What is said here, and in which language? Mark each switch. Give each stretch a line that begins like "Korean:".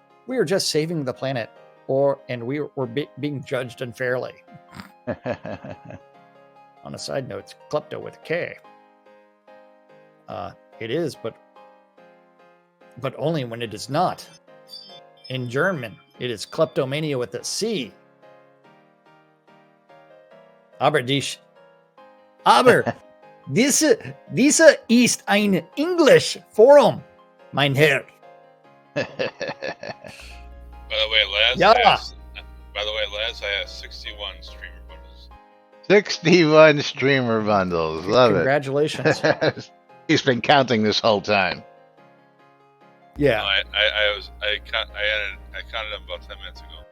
English: We are just saving the planet, and we're being judged unfairly. On a side note, it's klepto with a K. It is, but only when it is not. In German, it is kleptomania with a C.
German: Aber diese ist ein English Forum, mein Herr.
English: By the way, Laz has 61 streamer bundles. 61 streamer bundles. Love Congratulations. it. He's been counting this whole time. Yeah. No, I counted them about 10 minutes ago.